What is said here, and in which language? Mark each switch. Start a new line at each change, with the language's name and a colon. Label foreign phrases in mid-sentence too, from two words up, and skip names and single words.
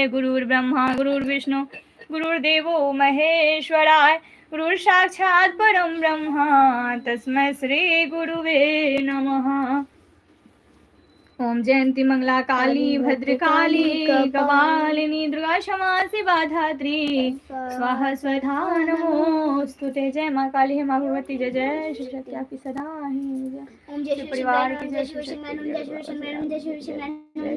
Sanskrit: गुरुर्ब्रह्मा गुरुर्विष्णु गुरुर्देवो महेश्वराय, गुरुः साक्षात् परं ब्रह्म तस्मै श्री गुरुवे नमः। ओम जयंती मंगला काली भद्रकाली कपालिनी, दुर्गा क्षमा शिवा धात्री, स्वाहा स्वधा नमोस्तुते।
Hindi: जय माँ काली, हे माँ भगवती, जय जय शिव शक्ति आपकी सदा ही जय। ओम जय शिव परिवार की जय शिव शंकर, जय शिव शंकर, जय शिव शंकर।